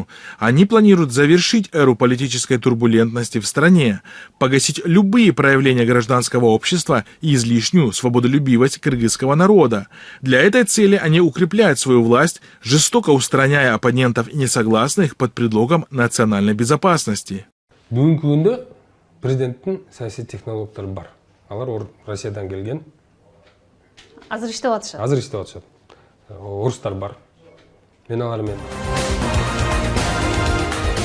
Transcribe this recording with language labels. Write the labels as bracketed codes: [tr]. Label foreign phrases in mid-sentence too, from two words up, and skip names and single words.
[ru] Они планируют завершить эру политической турбулентности в стране, погасить любые проявления гражданского общества и излишнюю свободолюбивость кыргызского народа. Для этой цели они укрепляют свою власть, жестоко устраняя оппонентов и несогласных под предлогом национальной безопасности. [kk] Бүгінгі күнде президенттің саяси технологиялары бар. [ky] Алар Россиядан келген. Азыр иштеп атышат. Азыр иштеп атышат. Орустар бар. Мен алармен